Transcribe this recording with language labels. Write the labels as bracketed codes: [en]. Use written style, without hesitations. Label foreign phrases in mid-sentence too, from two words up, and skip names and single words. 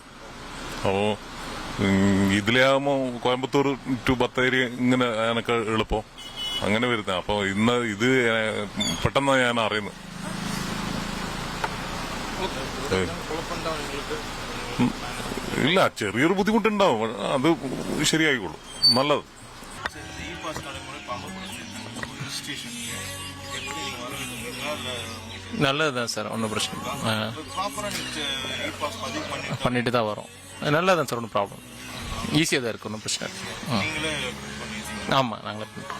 [ml] അപ്പോ ഇതിലാകുമ്പോ കോയമ്പത്തൂർ ടു ബത്തേരി ഇങ്ങനെ എനക്ക് എളുപ്പം അങ്ങനെ വരുന്നത്. അപ്പൊ ഇന്ന് ഇത് പെട്ടെന്ന് ഞാൻ അറിയുന്നത്. ഇല്ല, ചെറിയൊരു ബുദ്ധിമുട്ടുണ്ടാവും, അത് ശരിയായിക്കോളും. നല്ലത്. [ta] நல்லதுதான் சார், ஒன்றும் பிரச்சனை இல்லை. பண்ணிட்டு தான் வரோம். நல்லதான் சார், ஒன்றும் ப்ராப்ளம். ஈஸியாக தான் இருக்கு, ஒன்றும் பிரச்சனை இல்லை. ஆமாம், நாங்களே பண்ணுறோம்.